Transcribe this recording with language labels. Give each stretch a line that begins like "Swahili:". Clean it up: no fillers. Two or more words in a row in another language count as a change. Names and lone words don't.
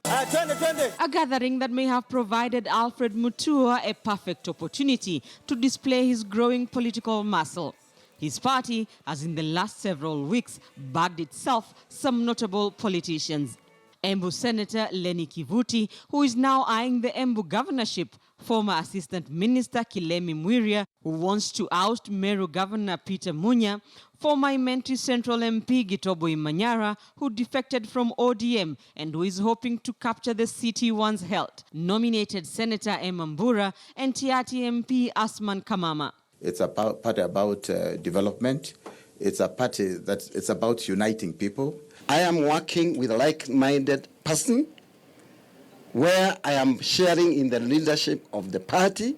English: A gathering that may have provided Alfred Mutua a perfect opportunity to display his growing political muscle. His party has in the last several weeks bagged itself some notable politicians. Embu Senator Lenny Kivuti, who is now eyeing the Embu governorship, former Assistant Minister Kilemi Mwiria, who wants to oust Meru Governor Peter Munya, former Imenti Central MP Gitobo Imanyara, who defected from ODM and who is hoping to capture the seat he once held, nominated Senator Emambura and Tiati MP Asman Kamama. It's a party about development. It's a party it's about uniting people. I am working with a like-minded person where I am sharing in the leadership of the party.